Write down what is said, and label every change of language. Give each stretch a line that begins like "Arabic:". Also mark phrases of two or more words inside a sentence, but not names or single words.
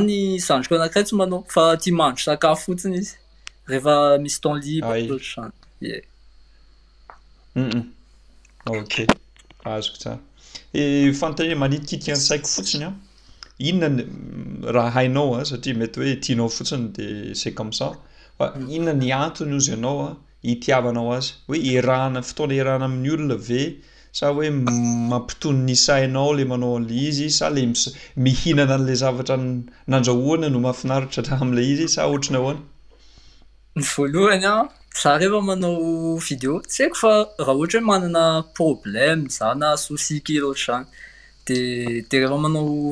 Malagasy: Ny zandriko anankiray tsy manao fa tia mahandro sakafo fotsiny izy rehefa misy
French: temps libre
Malagasy: atao trano. Ok, azoko tsara. Fanontaniana manitikitika ny saiko fotsiny inona raha hainao satria mety hoe tianao fotsiny de
French: c'est comme ça
Malagasy: fa inona ny antony ozy ianao hitiavanao azy hoe fotoana iarahana amin'ny olona ve sa hoe mampitony ny sainao le manao an'le izy sa le mihinana an'le zavatra nandrahoana no mahafinaritra amin'le izy sa ohatrany ahoana? Ny voalohany za rehefa manao vidéo tsy haiko fa raha ohatra hoe manana problème za na souci kely ohatr'izany de rehefa manao